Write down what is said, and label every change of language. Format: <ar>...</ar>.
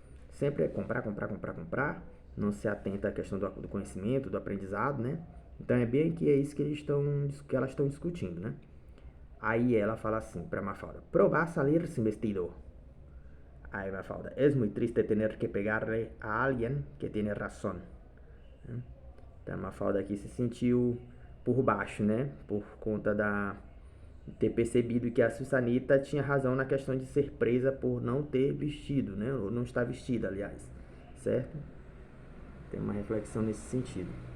<pt>Sempre é comprar, comprar, comprar, comprar. Não se atenta à questão do conhecimento, do aprendizado, né? Então é bem que é isso que elas estão discutindo, né? Aí ela fala assim para Mafalda:</pt> <es>probar salir sin vestido. Aí Mafalda: es muy triste tener que pegarle a alguien que tiene razón.</es> <pt>Então a Mafalda aqui se sentiu por baixo, né? Por conta de ter percebido que a Susanita tinha razão na questão de ser presa por não ter vestido, né? Ou não estar vestida, aliás, certo? Tem uma reflexão nesse sentido.</pt>